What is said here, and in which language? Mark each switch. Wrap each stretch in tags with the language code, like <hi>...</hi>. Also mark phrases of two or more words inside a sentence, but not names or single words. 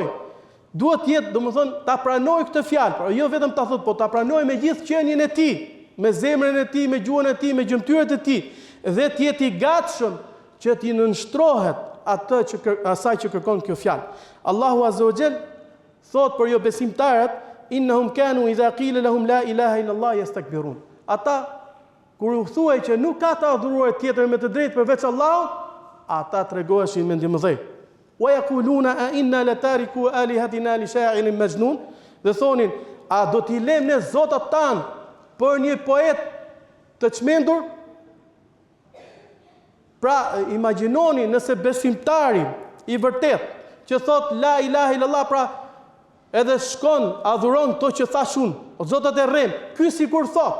<sq>Duhet të jetë, domethënë, ta pranoj këtë fjalë, por jo vetëm ta thot, po ta pranoj me gjithë qenien e tij, me zemrën e tij, me gjuhën e tij, me gjymtyrët e tij, dhe të jetë i gatshëm që t'i nënshtrohet asaj që kërkon kjo fjalë.</sq> <ar>الله عز وجل</ar> <sq>thot për jo besimtarët:</sq> <ar>"إنهم كانوا إذا قيل لهم لا إله إلا الله يستكبرون."</ar> <sq>Ata kur u thuaj që nuk ka të adhuruar tjetër me të drejtë përveç Allahut, ata tregoheshin mendimdhej.</sq> <ar>ويقولون أئنا لتاركو آلهتنا لشاعر مجنون,</ar> <sq>dhe thonin: "A do t'i lëm ne zotat tan për një poet të çmendur?" Pra imagjinoni nëse besimtari i vërtet që thot</sq> <ar>لا إله إلا الله,</ar> <sq>pra edhe shkon adhuron to që thash unë, o zotat e rrem, ky sikur thot.</sq>